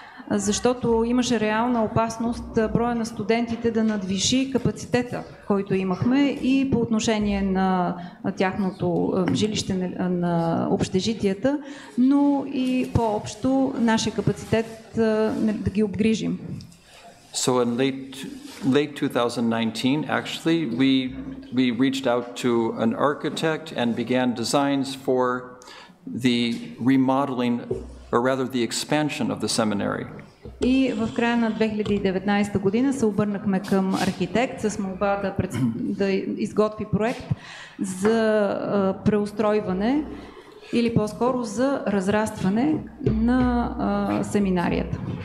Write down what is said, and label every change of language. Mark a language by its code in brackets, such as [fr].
[bg] защото имаше реална опасност броя на студентите да надвиши капацитета, който имахме и по отношение на тяхното жилище на общежитията, но и по-общо нашия капацитет да ги обгрижим. [en] So in late 2019, actually, we reached out to an architect and began designs for the remodeling, or rather the expansion of the seminary. [bg] И в края на 2019 година се обърнахме към архитект с молба да изготви проект за преустройване или по-скоро за разрастване на семинарията.